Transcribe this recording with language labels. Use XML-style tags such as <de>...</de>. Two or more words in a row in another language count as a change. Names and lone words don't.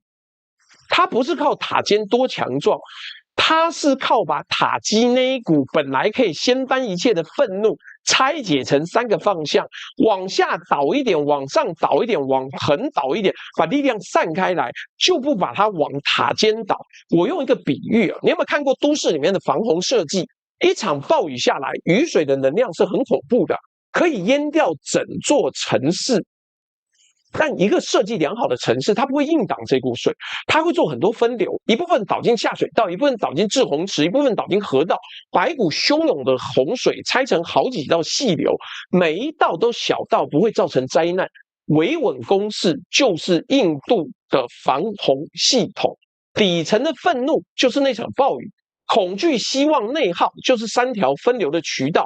<zh>它不是靠塔尖多強壯，他是靠把塔基那一股本來可以掀翻一切的憤怒拆解成3個方向，往下倒一點，往上倒一點，往橫倒一點，把力量散開來，就不把它往塔尖倒。我用一個比喻啊，你有沒有看過都市裡面的防洪設計？一場暴雨下來，雨水的能量是很恐怖的，可以淹掉整座城市。但一個設計良好的城市，它不會硬擋這股水，它會做很多分流，一部分導進下水道，一部分導進滯洪池，一部分導進河道，把一股洶湧的洪水拆成好幾道細流，每一道都小到不會造成災難。維穩公式就是印度的防洪系統，底層的憤怒就是那場暴雨，恐懼、希望、內耗就是3條分流的渠道。</zh>